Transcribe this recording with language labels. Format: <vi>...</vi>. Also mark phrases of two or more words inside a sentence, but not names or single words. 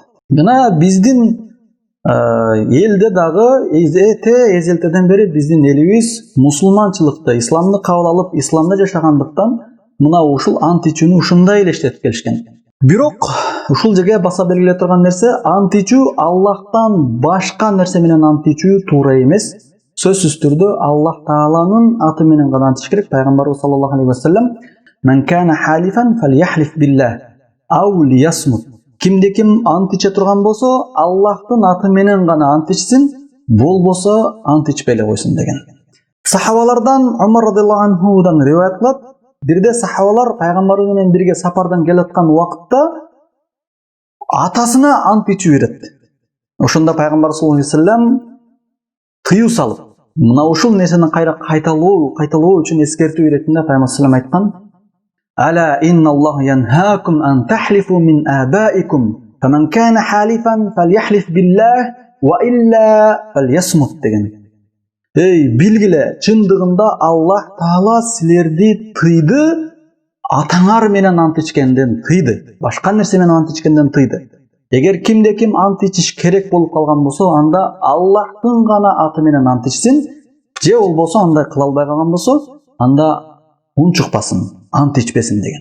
<ky>Жана биздин элде дагы эзелтеден бери биздин элибиз мусулманчылыкты, исламды кабыл алып, исламда жашагандыктан мына ушул ант ичүүнү ушундай эле иштетип келишкен. Бирок ушул жерге баса белгилей турган нерсе, ант ичүү Аллахтан башка нерсе менен ант ичүү туура эмес. Сөзсүз түрдө Аллах Тааланын аты менен гана ант ичиш керек. Пайгамбарыбыз</ky> <ar>صلى الله عليه وسلم: "من كان حالفا فليحلف بالله أو ليصمت".</ar> <ky>Кимде ким ант иче турган болсо, Аллахтын аты менен гана ант ичсин, болбосо ант ичпей эле койсун деген. Сахабалардан Умар радыйаллаху анхудан риваят кылат. Бирде сахабалар пайгамбарыбыз менен бирге сапардан келаткан убакытта атасына ант ичүү берет. Ошондо пайгамбар</ky> <ar>صلى الله عليه وسلم</ar> <ky>тыюу салып, мына ушул нерсени кайталоо үчүн эскертүү беретинде пайгамбар</ky> <ar>صلى الله عليه وسلم</ar> <ky>айткан:</ky> <ar>"ألا إن الله ينهاكم أن تحلفوا من آبائكم، فمن كان حالفا فليحلف بالله وإلا فليصمت"</ar> <ky>деген. Билгиле, чындыгында Аллах Таала силерди тыйды, атаңар менен ант ичкенден тыйды, башка нерсе менен ант ичкенден тыйды. Эгер кимде ким ант ичиш керек болуп калган болсо, анда Аллахтын гана аты менен ант ичсин, же болбосо андай кыла албай калган болсо, анда унчукпасын, ант ичпесин деген.</ky>